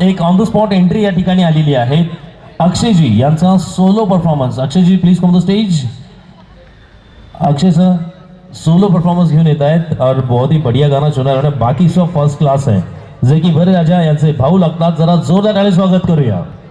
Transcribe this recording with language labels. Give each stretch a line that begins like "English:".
Marathi: एक on the spot entry या ठिकाणी आलेली आहे अक्षयजी यांचा solo performance. अक्षयजी
English: Please come the stage.
Marathi: Akshay sir solo performance घेऊन येत आहेत
Hindi: और बहुत ही बढ़िया गाना चुना है. बाकी सब फर्स्ट क्लास है.
Marathi: जे की भरे राजा यांचे भाऊ लागतात. जरा जोरदार टाळी स्वागत करूया.